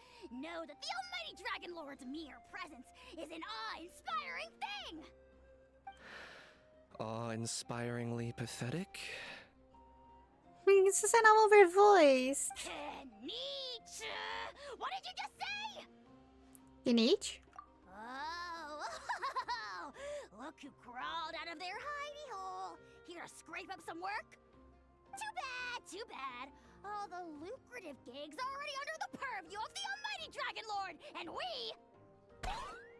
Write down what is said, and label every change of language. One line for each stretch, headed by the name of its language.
English: Know that the almighty Dragon Lord's mere presence is an awe-inspiring thing! Awe-inspiringly pathetic?
Dutch: Ze zijn allemaal weer voiced.
English: Nietzsche! What did you just say? In each? Oh, look who crawled out of their hidey hole. Here to scrape up some work? Too bad, too bad. All the lucrative gigs already under the purview of the almighty Dragon Lord, and we...